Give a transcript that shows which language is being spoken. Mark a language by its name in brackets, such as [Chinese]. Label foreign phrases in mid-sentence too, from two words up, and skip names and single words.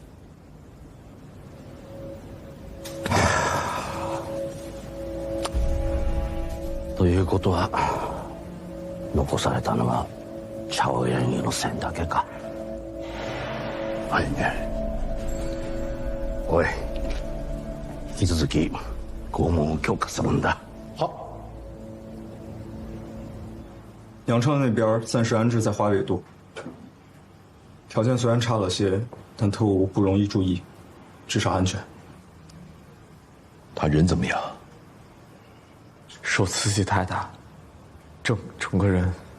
[Japanese] ということは残されたのはチャオヤンユの線だけか。はいね。おい、引き続き拷問を強化するんだ。 [Chinese] 阳昌那边暂时安置在华北渡，条件虽然差了些，但特务不容易注意，至少安全。他人怎么样？受刺激太大，整个人。